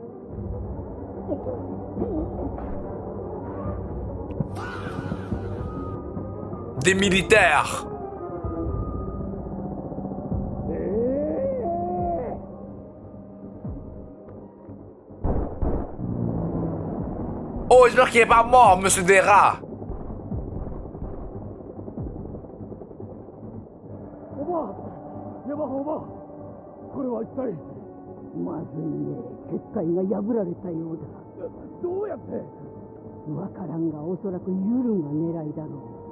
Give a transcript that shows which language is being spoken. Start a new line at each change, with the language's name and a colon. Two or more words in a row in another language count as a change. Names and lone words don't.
French: Des militaires. Oh, j'espère qu'il est pas mort, monsieur Dera.
Japanese: おばあ、ヤマハおばあ、これは一体。まずいね。結界が破られたようだ。どうやって。わからんが、おそらくユルが狙いだろう。